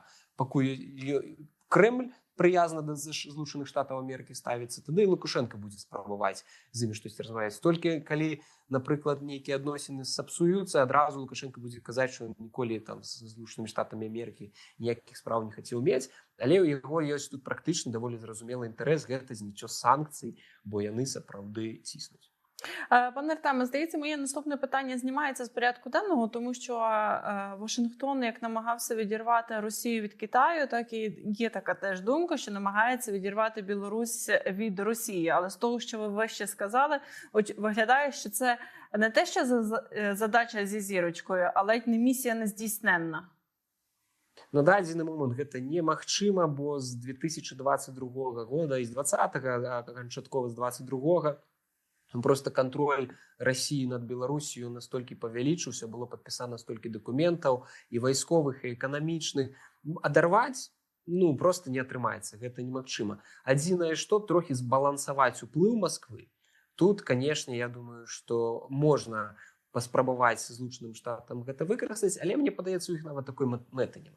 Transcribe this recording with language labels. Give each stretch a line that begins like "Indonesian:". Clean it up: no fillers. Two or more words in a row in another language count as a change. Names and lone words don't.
Belarusian: Пакуль Крэмль прыязна да Злучаных Штатаў Амерыкі ставіцца, тады і Лукашенко будзе спрабаваць з імі штосьці размаўляць. Толькі калі, напрыклад, нейкія адносіны сапсуюцца, адразу Лукашенко будзе казаць, што ніколі там з Злучанымі Штатамі Амерыкі ніякіх спраў не хацеў мець, але ў яго ёсць тут практычна даволі зразумелы інтарэс гэта зніццё санкцый, бо яны сапраўды ціснуць.
Ukrainian: Пане Артеме, здається, моє наступне питання знімається з порядку денного, тому що Вашингтон, як намагався відірвати Росію від Китаю, так і є така теж думка, що намагається відірвати Білорусь від Росії. Але з того, що ви вище сказали, виглядає, що це не те, що задача зі зірочкою, але й не місія нездійсненна.
Belarusian: На дадзены момант гэта немагчыма, бо з 2022 года і з 20-го, а канчаткова з 22-го, просто
Russian: контроль России
Belarusian: над Беларусью настолькі павялічыўся, было падпісана столькі дакументаў і вайсковых, і эканамічных. Адарваць, ну, просто не атрымаецца, гэта немагчыма. Адзінае, што трохі збалансаваць уплыў Москвы. Тут, конечно, я думаю, што можна паспрабаваць Злучаным Штатам гэта выкарыстаць, але мне падаецца, у іх нават такой мэты няма.